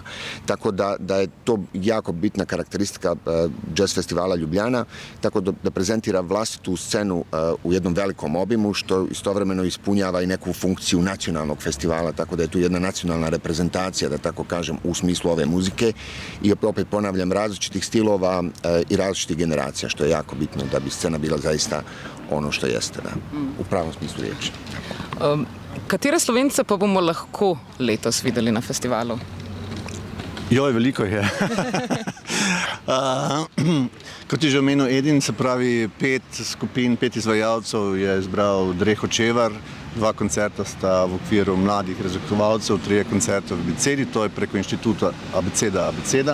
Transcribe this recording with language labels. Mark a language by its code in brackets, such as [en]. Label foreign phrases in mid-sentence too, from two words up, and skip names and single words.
[bs] Tako da je to jako bitna karakteristika jazz festivala Ljubljana, tako da prezentira vlastitu scenu u jednom velikom obimu, što istovremeno ispunjava i neku funkciju nacionalnog festivala, tako da je tu jedna nacionalna reprezentacija, da tako kažem, u smislu ove muzike i opet ponavljam različitih stilova i različitih generacija, što je jako bitno da bi scena bila zaista ono što jeste, da, v pravom smislu riječi. [sl] Katere Slovence pa bomo lahko letos videli na festivalu? Joj, veliko je. Kot je že omenil Edin, se pravi 5 skupin, 5 izvajalcev je izbral Dre Hočevar, 2 koncerta sta v okviru mladih raziskovalcev, 3 koncerta v Abecedi, to je preko inštituta Abeceda.